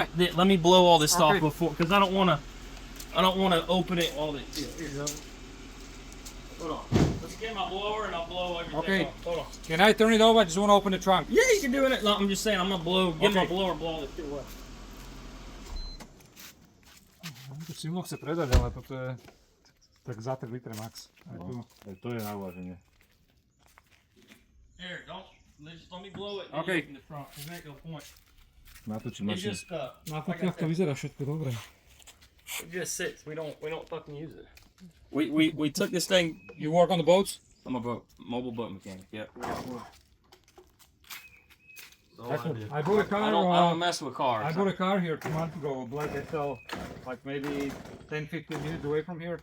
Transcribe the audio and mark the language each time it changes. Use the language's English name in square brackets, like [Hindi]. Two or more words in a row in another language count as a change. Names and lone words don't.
[English] Let me blow all this Okay. off before, because I don't want to open it all this. Hold on. Let's get my blower and I'll blow everything Okay. off. Hold on. Can I turn it over? I just want to open the trunk. Yeah, you can do it. No, I'm just saying, I'm gonna get my Okay. blower and blow all this shit away. [Slovak] To Simlo chce predať, ale toto je Tak za 3 litre max. Aj tu. No, aj to je na uváženie. [English] Here, just let me blow it. Okay. In the front. There's make no point. [Slovak] Natočí [English] It [Slovak] mašinu. [English] just [Slovak] Na [English] like I [Slovak] fotkách to [English] said, [Slovak] vyzerá všetko dobre. [English] it just sits. We don't fucking use it. We took this thing. You work on the boats? I'm a mobile boat mechanic. Yep. That's all I do. I bought a car. I don't mess with cars. I bought a car here 2 months ago, a Black SL, like maybe 10-15 minutes away from here.